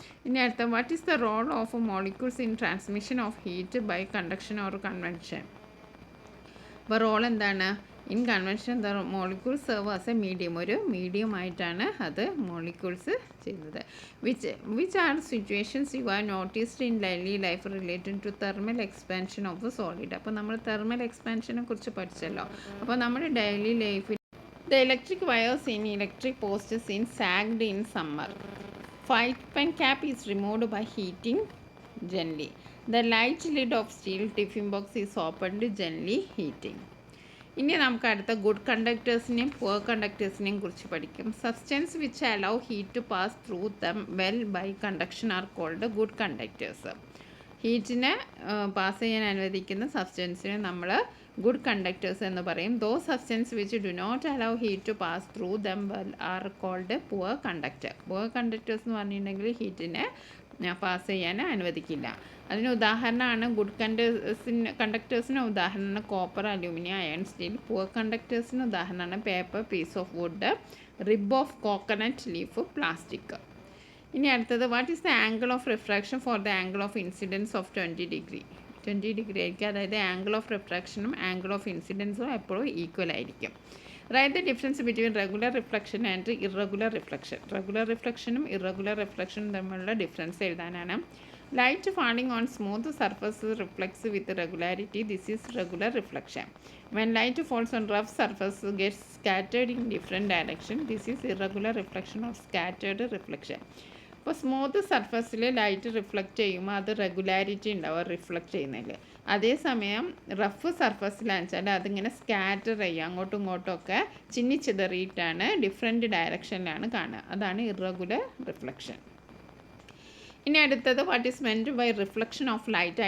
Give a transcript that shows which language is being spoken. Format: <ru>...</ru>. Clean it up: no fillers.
<en>ഇനി അടുത്ത, what is the role of molecules in transmission of heat by conduction or convention?</en> <ml>അപ്പോൾ role എന്താണ്?</ml> <en>In convention the molecule serve as a medium.</en> <ml>ഒരു medium ആയിട്ടാണ് അത് molecules ചെയ്യുന്നത്.</ml> <en>Which are situations you are noticed in daily life related to thermal expansion of solid?</en> <ml>അപ്പോൾ നമ്മൾ thermal എക്സ്പാൻഷനെ കുറിച്ച് പഠിച്ചല്ലോ. അപ്പോൾ നമ്മുടെ ഡെയിലി ലൈഫിൽ</ml> <en>the electric wires in electric posts is sagged in summer. File pen cap is removed by heating gently. The light lid of steel tiffin box is opened gently heating.</en> <ml>ഇനി നമുക്ക് അടുത്ത good കണ്ടക്ടേഴ്സിനെയും poor കണ്ടക്ടേഴ്സിനെയും കുറിച്ച് പഠിക്കും.</ml> <en>Substance which allow heat to pass through them well by conduction are called good conductors.</en> <ml>ഹീറ്റിനെ pass ചെയ്യാൻ അനുവദിക്കുന്ന സബ്സ്റ്റൻസിനെ നമ്മൾ good conductors എന്ന് പറയും.</ml> <en>Those substance which do not allow heat to pass through them are called poor conductor.</en> <ml>Poor conductors എന്ന് പറഞ്ഞിട്ടുണ്ടെങ്കിൽ ഹീറ്റിനെ pass ചെയ്യാൻ അനുവദിക്കില്ല. അതിന് ഉദാഹരണമാണ് ഗുഡ് കണ്ടക്ടേഴ്സിന് ഉദാഹരണമാണ് copper, aluminium, iron, steel. Poor കണ്ടക്ടേഴ്സിന് ഉദാഹരണമാണ് paper, piece of wood, rib of coconut leaf, plastic.</ml> <en>ഇനി അടുത്തത്, what is the angle of refraction for the angle of incidence of 20 degree?</en> <ml>20 degree ആയിരിക്കും. അതായത് ആംഗിൾ ഓഫ് റിഫ്രാക്ഷനും ആംഗിൾ ഓഫ് ഇൻസിഡൻസും എപ്പോഴും equal ആയിരിക്കും.</ml> <en>Write the difference between regular reflection and irregular reflection.</en> <ml>Regular റിഫ്ലക്ഷനും irregular റിഫ്ലക്ഷനും തമ്മിലുള്ള difference എഴുതാനാണ്.</ml> <en>Light falling on smooth surface reflects with regularity. This is regular reflection. When light falls on rough surface gets scattered in different direction. This is irregular reflection or scattered reflection.</en> <ml>അപ്പോൾ smooth സർഫസിൽ light reflect ചെയ്യുമ്പോൾ അത് regularity ഉണ്ടാവും reflect ചെയ്യുന്നതിൽ. അതേസമയം rough സർഫസിലാണെന്ന് വെച്ചാൽ അതിങ്ങനെ scatter ചെയ്യുക, അങ്ങോട്ടും ഇങ്ങോട്ടും ഒക്കെ ചിന്നിച്ചിതറിയിട്ടാണ് ഡിഫറെൻറ്റ് ഡയറക്ഷനിലാണ് കാണുക. അതാണ് ഇറഗുലർ റിഫ്ലക്ഷൻ. ഇനി അടുത്തത്,</ml> <en>What is meant by reflection of light?</en>